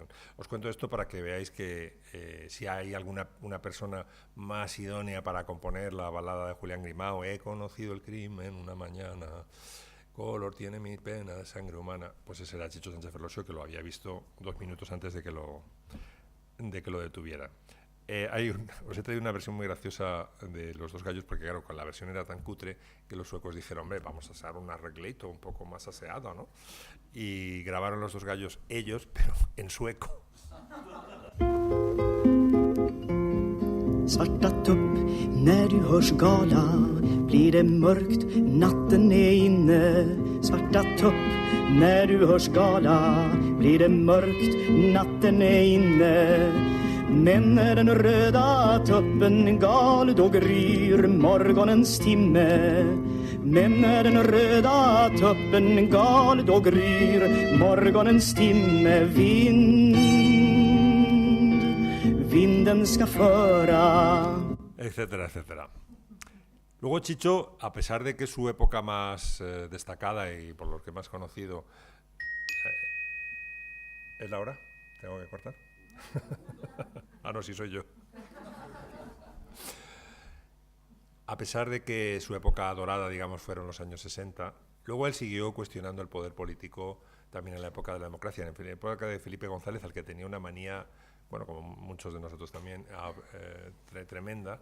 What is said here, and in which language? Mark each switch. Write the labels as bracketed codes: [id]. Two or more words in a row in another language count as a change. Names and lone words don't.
[es] Os cuento esto para que veáis que si hay una persona más idónea para componer la balada de Julián Grimao, he conocido el crimen una mañana, color tiene mi pena de sangre humana, pues ese era Chicho Sánchez Ferlosio, que lo había visto 2 minutos antes de que lo detuviera. Os he traído una versión muy graciosa de Los Dos Gallos, porque claro, con la versión era tan cutre que los suecos dijeron, hombre, vamos a hacer un arreglito un poco más aseado, ¿no? Y grabaron Los Dos Gallos ellos, pero en sueco. [sv] Svarta tupp, när du hörs gala blir det mörkt, natten är inne. Svarta tupp, när du hörs gala blir det mörkt, natten är inne. Men när den röda tuppen gal, då gryr morgonens timme. Men när den röda tuppen gal, då gryr morgonens timme. Vinden ska föra, [es] etcétera, etcétera. Luego Chicho, a pesar de que su época más destacada y por lo que más conocido... ¿Es la hora? ¿Tengo que cortar? Ah, no, sí soy yo. A pesar de que su época dorada, digamos, fueron los años 60, luego él siguió cuestionando el poder político también en la época de la democracia, en la época de Felipe González, al que tenía una manía, bueno, como muchos de nosotros también, tremenda.